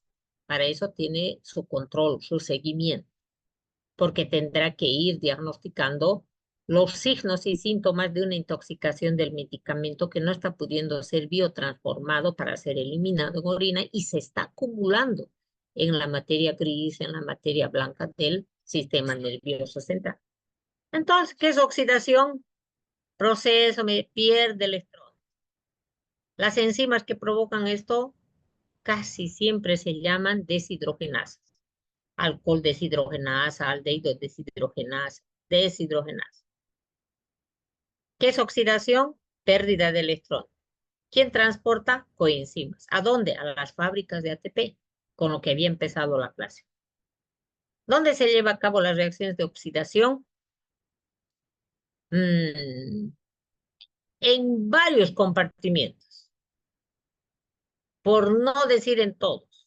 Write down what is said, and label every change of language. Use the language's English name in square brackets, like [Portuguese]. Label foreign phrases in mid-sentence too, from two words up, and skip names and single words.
[Spanish] Para eso tiene su control, su seguimiento, porque tendrá que ir diagnosticando los signos y síntomas de una intoxicación del medicamento que no está pudiendo ser biotransformado para ser eliminado en orina y se está acumulando en la materia gris, en la materia blanca del sistema nervioso central. Entonces, ¿qué es oxidación? Proceso, me pierde electrones. Las enzimas que provocan esto casi siempre se llaman deshidrogenasas. Alcohol deshidrogenasa, aldehído deshidrogenasa, deshidrogenasa. ¿Qué es oxidación? Pérdida de electrones. ¿Quién transporta? Coenzimas. ¿A dónde? A las fábricas de ATP, con lo que había empezado la clase. ¿Dónde se lleva a cabo las reacciones de oxidación? En varios compartimientos, por no decir en todos.